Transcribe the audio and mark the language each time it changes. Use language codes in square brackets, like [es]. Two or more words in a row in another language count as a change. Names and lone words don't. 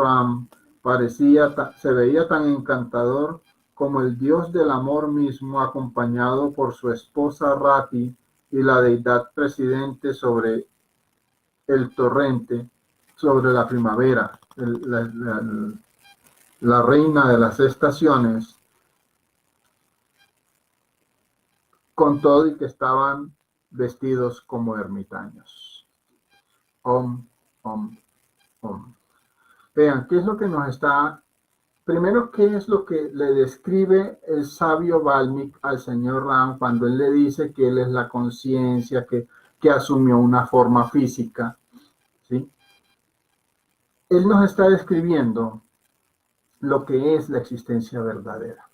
[es] Ram se veía tan encantador como el dios del amor mismo, acompañado por su esposa Rati y la deidad presidente sobre el torrente, sobre la primavera, la reina de las estaciones, con todo y que estaban vestidos como ermitaños. [sa] ॐ ॐ ॐ. [es] Vean, ¿qué es lo que nos está... Primero, ¿qué es lo que le describe el sabio Valmiki al señor Ram cuando él le dice que él es la conciencia, que asumió una forma física? ¿Sí? Él nos está describiendo lo que es la existencia verdadera.